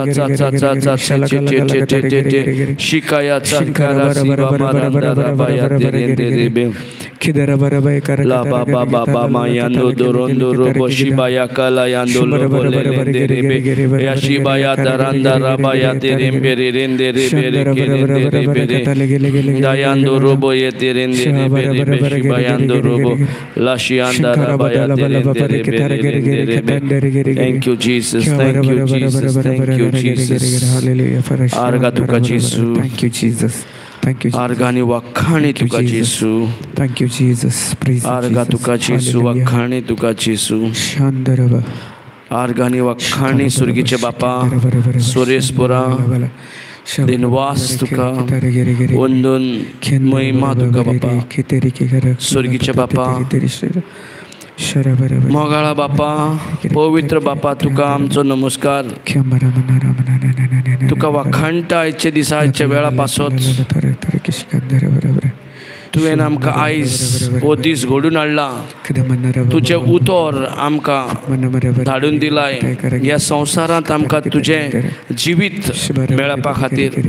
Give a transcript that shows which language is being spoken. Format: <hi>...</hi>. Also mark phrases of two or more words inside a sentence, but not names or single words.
<en>shikaya sankara siva marandara baya derendere la baba mayando dorondo robo shibaya kala yando lobo lendere ya shibaya darandara baya derembere rendere bere dayando robo yeterendere bere shibayando robo la shiandara baya derendere. Thank you Jesus, thank you Jesus, thank you Jesus.</en> <kok>Arga tuka Jesu.</kok> <en>Thank you Jesus. Thank you.</en> <kok>Argani wakhani tuka Jesu.</kok> <en>Thank you Jesus. Praise</en> <kok>Arga tuka Jesu wakhani tuka Jesu. Shandaraba. Argani wakhani surgiche bapa Surespura दिनवास तुका वंदन महिमा तुका बापा स्वर्गीचे बापा मोगाळा बापा पवित्र बापा तुका आमचो नमस्कार तुका वाखाणटा आयचे दिसाच्या वेळा पासत तुवें आमकां आयज हो दीस घडून हाडला तुझे उतर आमकां धाडून दिलाय ह्या संवसारांत आमकां तुझें जिवीत मेळपा खातीर</kok>